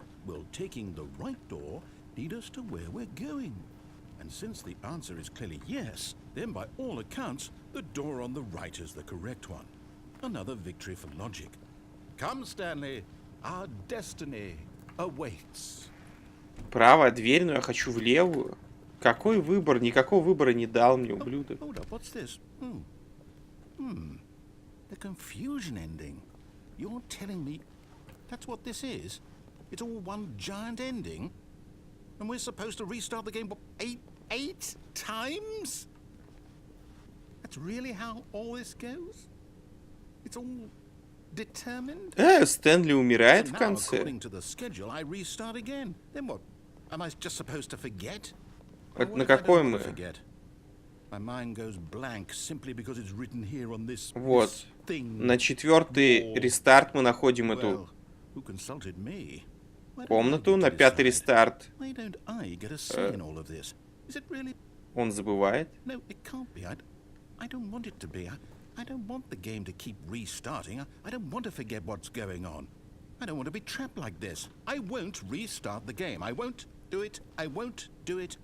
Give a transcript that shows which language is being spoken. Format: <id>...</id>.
<en>Will taking the right door lead us to where we're going? And since the answer is clearly yes, then by all accounts, the door on the right is the correct one. Another victory for logic. Come, Stanley, our destiny awaits.</en> <ru>Правая дверь, но я хочу в левую. Какой выбор? Никакого выбора не дал мне, ублюдок.</ru> <en>Hold up, what's this? The confusion ending. You're telling me that's what this is? It's all one giant ending? And we're supposed to restart the game, what, eight times? That's really how all this goes? It's all determined?</en> <ru>Стэнли умирает в конце.</ru> <en>According to the schedule, I restart again. Then what? Am I just supposed to forget?</en> <ru>На какой мы?</ru> <en>My mind goes blank simply because it's written here on this thing.</en> <ru>На 4-й рестарт мы находим эту...</ru> <en>Who consulted me?</en> <ru>комнату на 5-й рестарт.</ru> <en>Why don't I get a say in all of this? Is it really?</en> <ru>Он забывает.</ru> <en>No, it can't be. I don't want it to be. I don't want the game to keep restarting. I don't want to forget what's going on. I don't want to be trapped like this. I won't restart the game. I won't do it. I won't do it.</en>